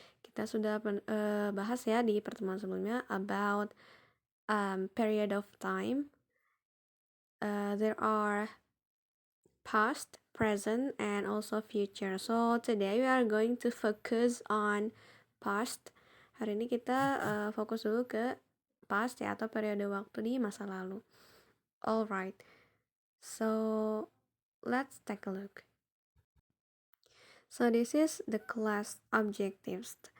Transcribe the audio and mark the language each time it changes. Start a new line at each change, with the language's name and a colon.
Indonesian: Kita sudah bahas ya di pertemuan sebelumnya
English: about period of time. There are past, present, and also future. So today we are going to focus on past.
Indonesian: Hari ini kita fokus dulu ke past ya, atau periode waktu di masa lalu.
English: Alright, so let's take a look. So this is the class objectives.